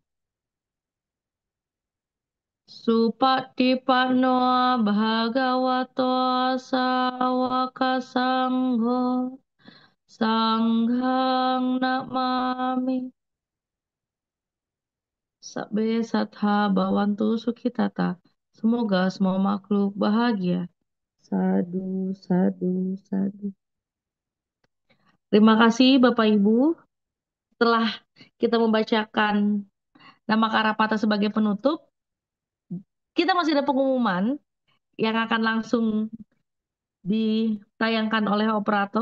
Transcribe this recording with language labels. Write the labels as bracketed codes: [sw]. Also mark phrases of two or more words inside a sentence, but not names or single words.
[pi] Supatipanno Bhagavato Sawaka Sangho Sanghang Namami Sabbe Satha Bhavantu Sukhitata. [id] Semoga semua makhluk bahagia. [pi] Sadu, sadu, sadu. [id] Terima kasih Bapak Ibu. Setelah kita membacakan nama Karapata sebagai penutup, kita masih ada pengumuman yang akan langsung ditayangkan oleh operator.